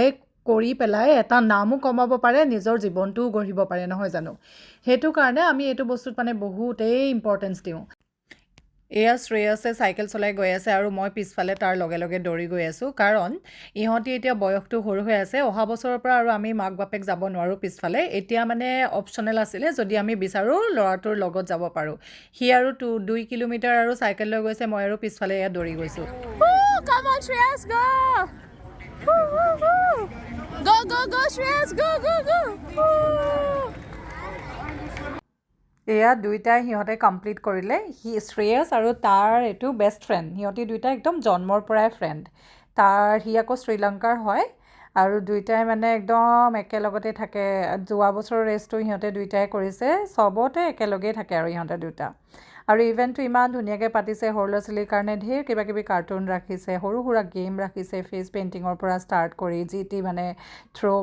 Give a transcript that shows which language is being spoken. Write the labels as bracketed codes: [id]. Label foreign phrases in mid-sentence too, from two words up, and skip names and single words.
[as] কৰি পেলাই এটা নামো কমাব পাৰে নিজৰ জীৱনটোও গঢ়িব পাৰে নহয় জানো সেইটো কাৰণে আমি এইটো বস্তুত মানে বহুতেই ইম্পৰ্টেঞ্চ দিওঁ এয়া শ্ৰেয়াছে চাইকেল চলাই গৈ আছে আৰু মই পিছফালে তাৰ লগে লগে দৌৰি গৈ আছোঁ কাৰণ ইহঁতি এতিয়া বয়সটো সৰু হৈ আছে অহা বছৰৰ পৰা আৰু আমি মাক বাপেক যাব নোৱাৰোঁ পিছফালে এতিয়া মানে অপশ্যনেল আছিলে যদি আমি বিচাৰোঁ ল'ৰাটোৰ লগত যাব পাৰোঁ সি আৰু 2 কিলোমিটাৰ আৰু চাইকেল লৈ গৈছে মই আৰু পিছফালে এয়া দৌৰি গৈছোঁ [en] Come on, Shreyas, go! Woo, woo, woo! Go, Shreyas, go! Woo! [as] এয়া দুইটাই সিহঁতে কমপ্লিট কৰিলে শ্ৰেয়স আৰু তাৰ এইটো [en] best friend [as] সিহঁতি দুইটা একদম জন্মৰ পৰাই ফ্ৰেণ্ড সি আকৌ শ্ৰীলংকাৰ হয় আৰু দুইটাই মানে একদম একেলগতে থাকে যোৱা বছৰৰ ৰেচটো সিহঁতে দুইটাই কৰিছে চবতে একেলগেই থাকে আৰু ইহঁতে দুটা আৰু ইভেণ্টটো ইমান ধুনীয়াকৈ পাতিছে সৰু ল'ৰা ছোৱালীৰ কাৰণে ঢেৰ কিবা কিবি কাৰ্টুন ৰাখিছে সৰু সুৰা গেম ৰাখিছে [en] face painting [as] পৰা ষ্টাৰ্ট কৰি যি টি মানে থ্ৰ'